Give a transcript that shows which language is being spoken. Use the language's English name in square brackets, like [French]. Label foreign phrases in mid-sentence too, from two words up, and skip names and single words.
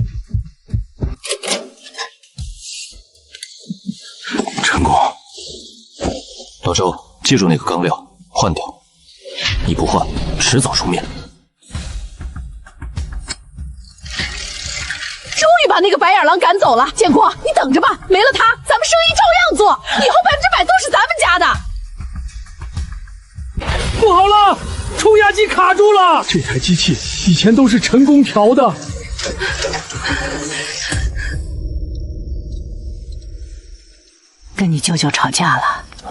[Chinese] 成功。老周，记住那個鋼料，換掉。你不換，遲早出面。終於把那個白眼狼趕走了，建國，你等着吧，沒了他，咱們生意照樣做，以後100%都是咱們家的。不好了，冲压機卡住了！這台機器以前都是陳工調的。跟你舅舅吵架了。